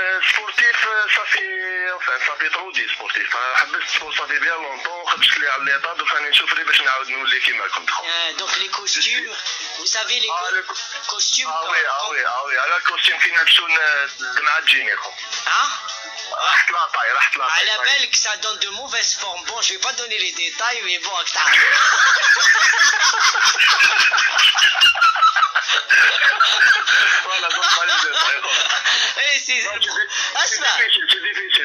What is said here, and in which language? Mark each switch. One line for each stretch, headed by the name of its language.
French: Sportif, ça fait trop dit sportif. Ça fait bien longtemps.
Arabic: خدشت لي على
French: l'état donc
Arabic: راني نشوف باش نعاود نولي كيما كنت.
French: Donc les costumes, vous savez les costumes. Ah oui,
Arabic: على الكوستيم كي نلبسو مع الجيني. Hein? راحت لاطاي. على بالك
French: ça donne de mauvaises forme. Bon, je vais pas donner les détails, mais bon, Akhtar. Voilà, donc pas les détails. Eh, c'est Asma. C'est difficile.